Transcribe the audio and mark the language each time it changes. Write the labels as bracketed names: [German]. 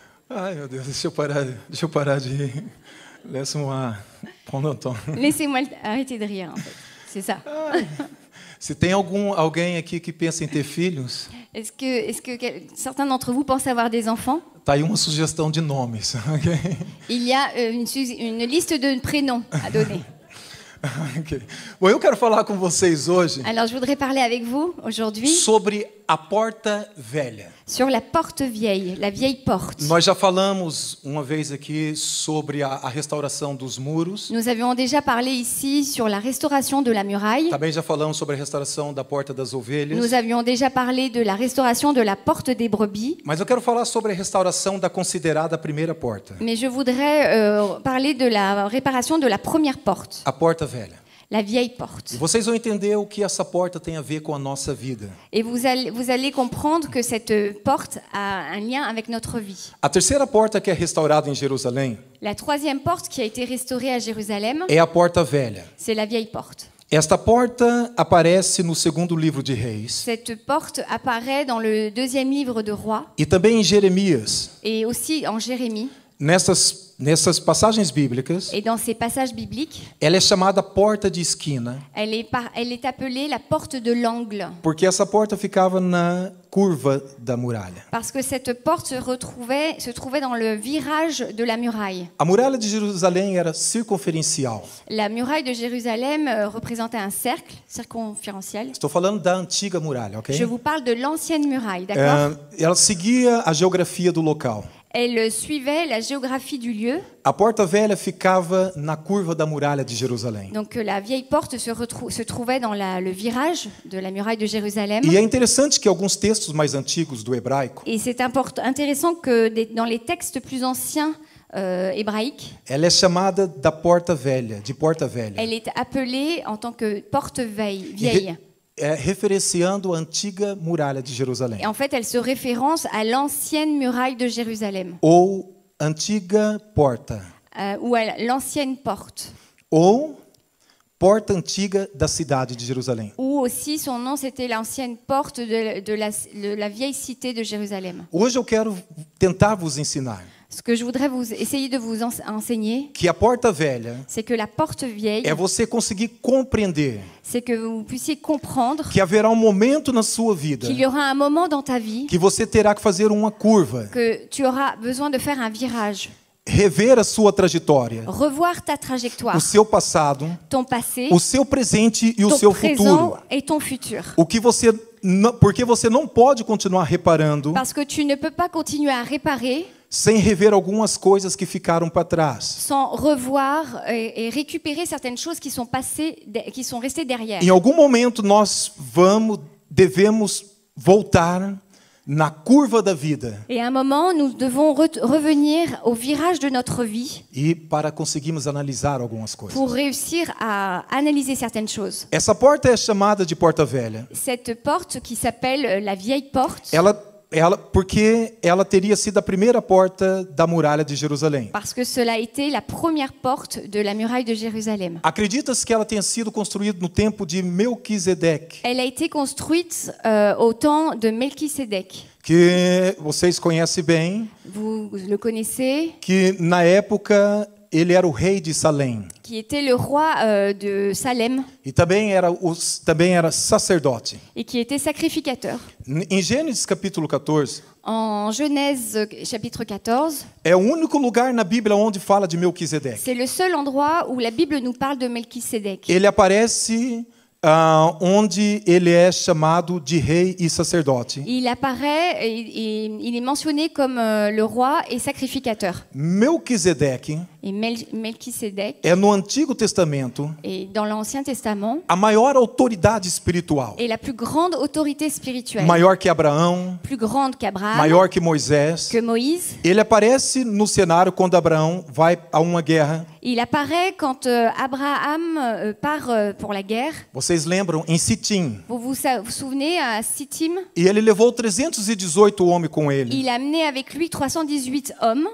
[Portuguese] Ai, meu Deus, deixa eu parar de rir. [French] Laisse-moi prendre un temps. Laissez-moi arrêter de rire, en fait. C'est ça. [Portuguese] Se tem alguém aqui que pensa em ter filhos, [French] Est-ce que certains d'entre vous pensent avoir des enfants? [Portuguese] tá aí uma sugestão de nomes. Ok? [French] Il y a une liste de prénoms à donner. Ok. [Portuguese] Bom, eu quero falar com vocês hoje [French] Alors, je voudrais parler avec vous aujourd'hui [Portuguese] sobre a porta velha. [French] sur la porte vieille, la vieille porte. [Portuguese] Nós já falamos uma vez aqui sobre a restauração dos muros. [French] Nous avions déjà parlé ici sur la restauration de la muraille. [Portuguese] Também já falamos sobre a restauração da porta das ovelhas. [French] Nous avions déjà parlé de la restauration de la porte des brebis. [Portuguese] Mas eu quero falar sobre a restauração da considerada primeira porta, [French] Mais je voudrais parler de la réparation de la première porte, [Portuguese] a porta velha. [French] la vieille porte. [Portuguese] E vocês vão entender o que essa porta tem a ver com a nossa vida. [French] Et vous allez comprendre que cette porte a un lien avec notre vie. [Portuguese] A terceira porta que é restaurada em Jerusalém [French] La troisième porte qui a été restaurée à Jérusalem, [Portuguese] é a porta velha. [French] c'est la vieille porte. [Portuguese] Esta porta aparece no segundo livro de Reis [French] Cette porte apparaît dans le deuxième livre de Rois [Portuguese] e também em Jeremias. [French] et aussi en Jérémie. [Portuguese] Nessas passagens bíblicas, [French] Et dans ces passages bibliques, [Portuguese] ela é chamada porta de esquina, [French] elle est appelée la porte de l'angle. [Portuguese] porque essa porta ficava na curva da muralha. [French] Parce que cette porte se trouvait dans le virage de la muraille. [Portuguese] A muralha de Jerusalém era circunferencial. [French] La muraille de Jérusalem représentait un cercle circonférentiel. [Portuguese] Estou falando da antiga muralha, ok? [French] Je vous parle de l'ancienne muraille, d'accord? [Portuguese] Ela seguia a geografia do local. [French] Elle suivait la géographie du lieu. [Portuguese] A porta velha ficava na curva da muralha de Jerusalém. [French] Donc la vieille porte se trouvait dans le virage de la muraille de Jérusalem. [Portuguese] E é interessante que alguns textos mais antigos do hebraico, [French] Et c'est intéressant que dans les textes plus anciens hébraïques, [Portuguese] ela é chamada da porta velha, de porta velha. [French] elle est appelée en tant que porte vieille. [Portuguese] Referenciando a antiga muralha de Jerusalém. [French] Et en fait, elle se référence à l'ancienne muraille de Jérusalem, [Portuguese] Ou antiga porta. [French] ou à l'ancienne porte. [Portuguese] Ou porta antiga da cidade de Jerusalém. [French] Ou aussi, son nom, c'était l'ancienne porte de la vieille cité de Jérusalem. [Portuguese] Hoje eu quero tentar vos ensinar [French] Ce que je voudrais essayer de vous enseigner, [Portuguese] que a porta velha [French] c'est que la porte vieille, [Portuguese] é você conseguir compreender [French] c'est que vous puissiez comprendre [Portuguese] que haverá momento na sua vida [French] qu'il y aura un moment dans ta vie [Portuguese] que você terá que fazer uma curva, [French] que tu auras besoin de faire un virage, [Portuguese] rever a sua trajetória, [French] revoir ta trajectoire, [Portuguese] o seu passado, [French] ton passé, [Portuguese] o seu presente e o [French] ton [Portuguese] seu [French] présent [Portuguese] futuro. [French] et ton futur. [Portuguese] Porque você não pode continuar reparando [French] Parce que tu ne peux pas continuer à réparer [Portuguese] sem rever algumas coisas que ficaram para trás. [French] sans revoir et récupérer certaines choses qui sont restées derrière. [Portuguese] Em algum momento nós devemos voltar na curva da vida [French] Et à un moment, nous devons revenir au virage de notre vie [Portuguese] e para conseguirmos analisar algumas coisas. [French] pour réussir à analyser certaines choses. [Portuguese] Essa porta é chamada de porta velha. [French] Cette porte qui s'appelle la vieille porte, [Portuguese] Porque ela teria sido a primeira porta da muralha de Jerusalém. [French] parce que cela a été la première porte de la muraille de Jérusalem. [Portuguese] Acredita-se que ela tenha sido construída no tempo de Melquisedeque, [French] Elle a été construite au temps de Melchisédek. [Portuguese] que vocês conhecem bem, [French] Vous le connaissez, [Portuguese] que na época ele era o rei de Salém [French] qui était le roi de Salem [Portuguese] e também era sacerdote. [French] et qui était sacrificateur. [Portuguese] Em Gênesis capítulo 14, [French] En Genèse chapitre 14, [Portuguese] é o único lugar na Bíblia onde fala de Melquisedeque. [French] c'est le seul endroit où la Bible nous parle de Melchisédek. [Portuguese] Ele aparece onde ele é chamado de rei e sacerdote. [French] Il apparaît et il est mentionné comme le roi et sacrificateur. [Portuguese] Melquisedeque [French] Et Melchisédek, [Portuguese] é no Antigo Testamento [French] et dans l'Ancien Testament, [Portuguese] a maior autoridade espiritual. [French] est la plus grande autorité spirituelle, [Portuguese] Maior que Abraão, [French] plus grande qu'Abraham, [Portuguese] maior que Moisés. [French] que Moïse. [Portuguese] Ele aparece no cenário quando Abraão vai a uma guerra. [French] Il apparaît quand Abraham part pour la guerre. [Portuguese] Vocês lembram? Em Sitim. [French] Vous souvenez à Sittim? [Portuguese] E ele levou 318 homens com ele. [French] Il a amené avec lui 318 hommes